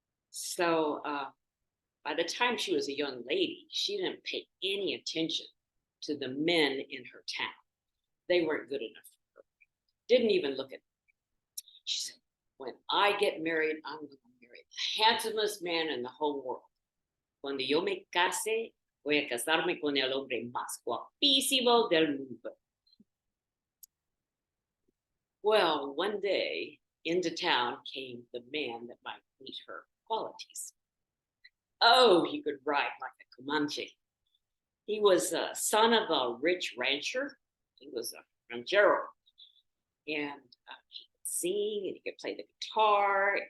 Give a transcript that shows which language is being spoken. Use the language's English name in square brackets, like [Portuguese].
[English] So by the time she was a young lady, she didn't pay any attention to the men in her town. They weren't good enough for her. Didn't even look at them. She said, when I get married, I'm going to marry the handsomest man in the whole world. [Spanish] Cuando yo me case, voy a casarme con el hombre más guapísimo del mundo. [English] Well, one day into town came the man that might meet her qualities. Oh, he could ride like a Comanche. He was a son of a rich rancher. He was a ranchero. And he could sing and he could play the guitar.